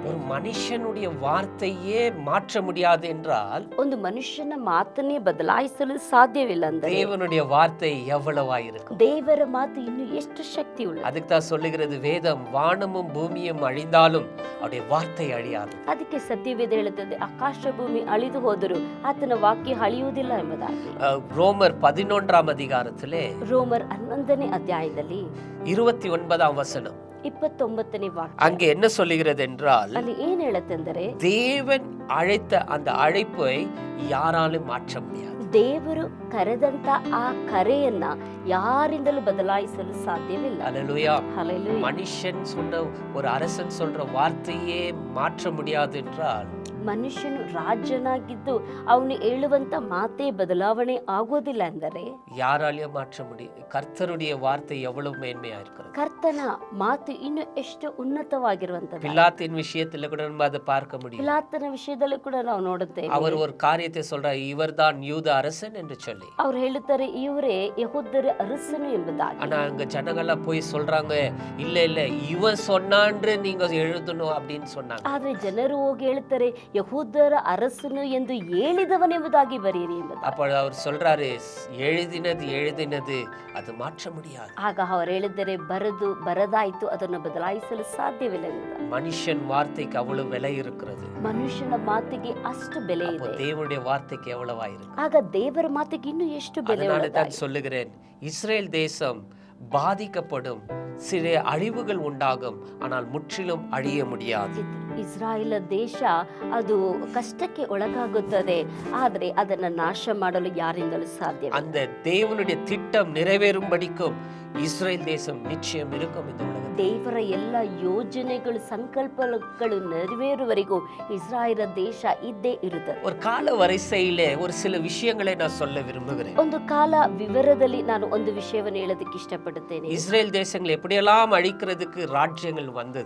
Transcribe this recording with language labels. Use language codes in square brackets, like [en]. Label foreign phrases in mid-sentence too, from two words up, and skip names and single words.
[ta] ஒரு மனுஷனுடைய வார்த்தையே மாற்ற முடியாது என்றால் [kn] ಒಂದು ಮನುಷ್ಯನ ಮಾತನ್ನೇ ಬದಲಾಯಿಸಲು ಸಾಧ್ಯವಿಲ್ಲ ಅಂದ್ರೆ [ta] தேவனுடைய வார்த்தை எவ்வளவாயிருக்கும்? [kn] ದೇವರ ಮಾತು ಇನ್ನು ಎಷ್ಟು ಶಕ್ತಿ ಉಳ್ಳ. [ta] அதுக்கு தான் சொல்லுகிறது வேதம், வானமும் பூமியும் அழிந்தாலும் அவருடைய வார்த்தை அழியாது. [kn] ಅದಕ್ಕೆ ಸತ್ಯವೇದ ಹೇಳುತ್ತದೆ, ಆಕಾಶ ಭೂಮಿ ಅಳಿದು ಹೋದರೂ ಆತನ ವಾಕ್ಯ ಅಳಿಯುವುದಿಲ್ಲ ಎಂಬುದಾಗಿ. [ta] ரோமர் 11ஆம் அதிகாரத்திலே [kn] ರೋಮರ್ 11ನೇ ಅಧ್ಯಾಯದಲ್ಲಿ [ta] 29ஆம் வசனம் [kn] 29ನೇ ವಾಕ್ಯ [ta] அங்கே என்ன சொல்லுகிறது என்றால், [kn] ಅಲ್ಲಿ ಏನ್ ಹೇಳುತ್ತೆಂದರೆ, [ta] தேவன் அழைத்த அந்த அழைப்பை யாராலும் மாற்ற முடியாது. [kn] ದೇವರು ಕರೆದಂತ ಆ ಕರೆಯನ್ನ ಯಾರಿಂದಲೂ ಬದಲಾಯಿಸಲು ಸಾಧ್ಯವಿಲ್ಲ. [ta] அல்லேலூயா. [kn] ಹಲ್ಲೆಲೂಯಾ. [ta] மனுஷன் சொன்ன ஒரு அரசன் சொல்ற வார்த்தையே மாற்ற முடியாது என்றால், [kn] ಮನುಷ್ಯನು ರಾಜನಾಗಿದ್ದು ಅವನು ಹೇಳುವಂತ ಮಾತೇ ಬದಲಾವಣೆ ಆಗೋದಿಲ್ಲ ಅಂದರೆ [ta] யாராலையும் மாற்ற முடியும். கர்த்தருடைய வார்த்தை எவ்வளவு மேன்மையா இருக்கிறது. [kn] ಕರ್ತನ ಮಾತು ಇನ್ನು ಎಷ್ಟು ಉನ್ನತವಾಗಿರುವಂತದ್ದು. [ta] பிலாத்தின் விஷயத்துல கூட நம்ம அதை பார்க்க முடியும். [kn] ಪಿಲಾತನ ವಿಷಯದಲ್ಲೂ ಕೂಡ ನಾವು ನೋಡುತ್ತೇವೆ. [ta] அவர் ஒரு காரியத்தை சொல்றார், இவர்தான் யூத அரசன் என்று சொல்லி. [kn] ಅವ್ರು ಹೇಳುತ್ತಾರೆ, ಇವರೇ ಯಹೂದರ ಅರಸನು ಎಂಬುದಾಗಿ. [ta] ஆனா அங்க ஜனங்கள்லாம் போய் சொல்றாங்க, இல்ல இல்ல இவன் சொன்னான்று நீங்க எழுதணும் அப்படின்னு சொன்னாங்க. [kn] ಆದ್ರೆ ಜನರು ಹೋಗಿ ಹೇಳ್ತಾರೆ, ಯಹೂದರ ಅರಸನು ಎಂದು ಹೇಳಿದವನೆಂಬುದಾಗಿ ಬರೆಯಿರಿ ಎಂಬುದಾಗಿ. [ta] அப்ப அவர் சொல்றாரு, எழுதினது அது மாற்ற முடியாது. [kn] ಆಗ ಅವರು ಹೇಳಿದರೆ, ಬರದಾಯ್ತು, ಅದನ್ನು ಬದಲಾಯಿಸಲು ಸಾಧ್ಯವಿಲ್ಲ ಎಂಬುದಾಗಿ. [ta] மனுஷன் வார்த்தைக்கு அவ்வளவு விலை இருக்கிறது. [kn] ಮನುಷ್ಯನ ಮಾತಿಗೆ ಅಷ್ಟು ಬೆಲೆ ಇದೆ. [ta] தேவனுடைய வார்த்தைக்கு எவ்வளவாயிருக்கு. [kn] ಆಗ ದೇವರ ಮಾತಿಗೆ ಇನ್ನು ಎಷ್ಟು ಬೆಲೆ [ta] அதனால [kn] ಉಳ್ಳதாಗಿ. [ta] தான் சொல்லுகிறேன், இஸ்ரேல் தேசம் பாதிக்கப்படும், சில அழிவுகள் உண்டாகும், ஆனால் முற்றிலும் அழிய முடியாது. [kn] ಇಸ್ರಾಯೇಲ್ ದೇಶ ಅದು ಕಷ್ಟಕ್ಕೆ ಒಳಗಾಗುತ್ತದೆ, ಆದರೆ ಅದನ್ನ ನಾಶ ಮಾಡಲು ಯಾರಿಂದಲೂ ಸಾಧ್ಯ. [ta] அந்த தேவனுடைய திட்டம் நிறைவேறும்படிக்கும் இஸ்ரேல் தேசம் நிச்சயம் இருக்கும் இந்த உலகத்தில். [kn] ದೇವರ ಎಲ್ಲ ಯೋಜನೆಗಳು ಸಂಕಲ್ಪಗಳು ನೆರವೇರುವವರೆಗೂ ಇಸ್ರಾಯೇಲ್ ದೇಶ ಇದ್ದೇ ಇರುತ್ತದೆ. [ta] ஒரு கால வரிசையிலே ஒரு சில விஷயங்களை நான் சொல்ல விரும்புகிறேன். [kn] ಒಂದು ಕಾಲ ವಿವರದಲ್ಲಿ ನಾನು ಒಂದು ವಿಷಯವನ್ನು ಹೇಳೋದಕ್ಕೆ ಇಷ್ಟಪಡುತ್ತೇನೆ. [ta] இஸ்ரேல் தேசங்களை எப்படியெல்லாம் அழிக்கிறதுக்கு ராஜ்யங்கள் வந்தது.